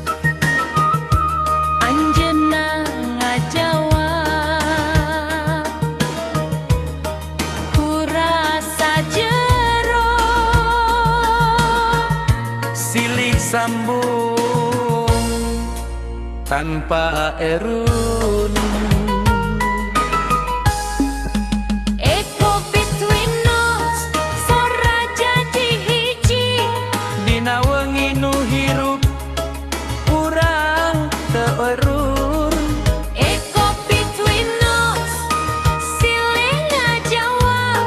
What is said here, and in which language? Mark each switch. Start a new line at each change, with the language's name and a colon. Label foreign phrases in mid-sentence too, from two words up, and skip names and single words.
Sundanese: Anjeunna ngajawab ku rasa jero. Silih sambung tanpa erun.
English: Echo between us
Sundanese: sora jadi hiji. Dina wengi nu hirup urang teu erun.
English: Echo between us
Sundanese: silih ngajawab.